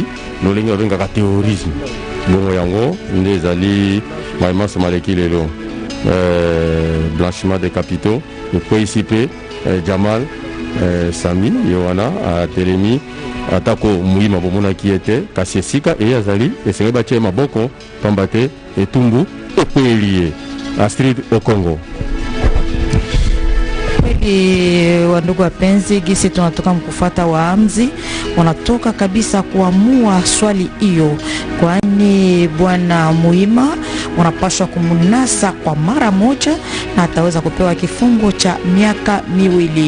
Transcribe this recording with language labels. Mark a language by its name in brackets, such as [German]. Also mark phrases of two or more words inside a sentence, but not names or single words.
[Lingala] lolenge babengaka terrorisme bongo yango nde ezali maimaso maleki lelo [French] blanchiment des capitaux [Lingala] ekwe isi pe Jamal Sami Yohana atelemi atako Mouima bomonaki ete kasi esika azali esenge batie maboko pamba te etumbu ekwelie Astrid Okongo. [Swahili] Wandugu wapenzi, gisi tunatoka mkufuata waamzi wanatoka kabisa kuamua swali hiyo, kwani bwana Mouima wanapaswa kumunasa kwa mara moja na ataweza kupewa kifungo cha miaka 2.